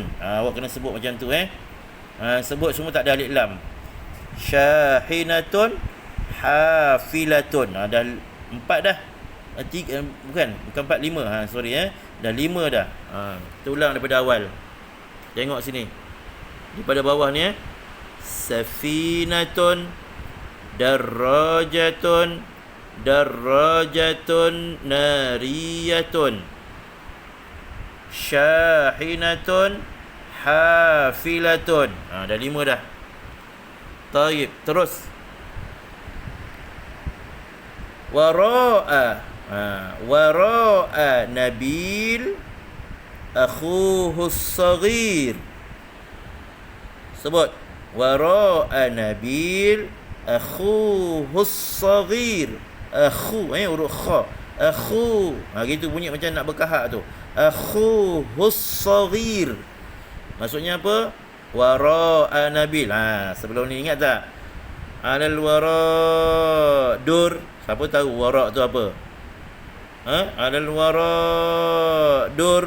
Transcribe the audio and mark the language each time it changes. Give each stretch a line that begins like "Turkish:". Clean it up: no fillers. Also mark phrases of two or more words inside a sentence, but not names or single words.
Malay: Awak kena sebut macam tu sebut semua tak ada alif lam.
Arabic: شاحنةٌ، حافلةٌ.
Malay: Dah 4 dah. Bukan 4, 5. Sorry dah 5 dah. Kita ulang daripada awal. Tengok sini. Daripada bawah ni
Arabic: سفينةٌ، درجةٌ، ناريةٌ، شاحنةٌ، حافلةٌ.
Malay: Dah 5 dah. Taib.
Arabic: Terus وراءَ نبيل أخوه الصغير. Sebut وراءَ نبيل أخوه الصغير.
Malay: Akhu huruf kha. Akhu. Gitu bunyi macam nak berkahak tu.
Arabic: أخوه الصغير.
Malay: Maksudnya apa? Wara'a Nabil. Sebelum ni ingat tak?
Arabic: على الوراء دُر.
Malay: Siapa tahu wara' tu apa?
Arabic: على الوراء دُر.